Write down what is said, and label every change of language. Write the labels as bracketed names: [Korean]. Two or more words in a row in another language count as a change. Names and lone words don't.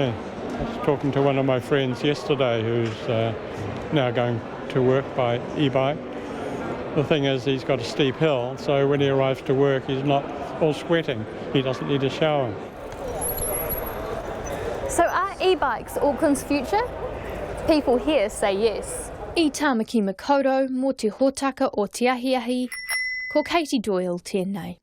[English] I was talking to one of my friends yesterday who's now going to work by e-bike. The thing is, he's got a steep hill, so when he arrives to work, he's not all sweating. He doesn't need a shower. So are e-bikes Auckland's future? People here say yes. [Māori] I Tamaki Makoto, mō te hōtaka o Te Ahiahi, ko Katie Doyle tēnei.